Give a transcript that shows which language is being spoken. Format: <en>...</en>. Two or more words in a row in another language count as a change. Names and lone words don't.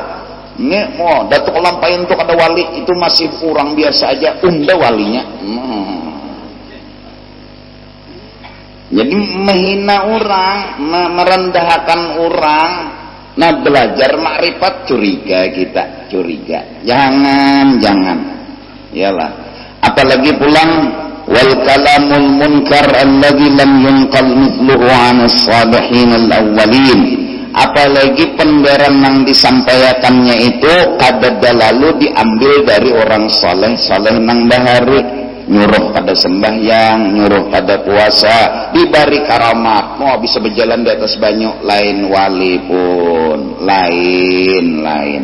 <bjn>Ini datuk lampain tuh kada wali itu masih kurang biasa aja, unda walinya.</bjn> <id>Jadi menghina orang, merendahkan orang.</id> <bjn>Nah, belajar makrifat curiga kita, curiga. Jangan. Iyalah. Apalagi pulang</bjn> <ar>والكلام المنكر الذي لم ينقل مثله عن الصالحين الأولين.</ar> <bjn>Apalagi penderan yang disampaikannya itu kadada lalu diambil dari orang saleh nang bahari. Nyuruh pada sembahyang, nyuruh pada puasa, diberi karamat, mau bisa berjalan di atas banyu, lain wali pun, lain.</bjn>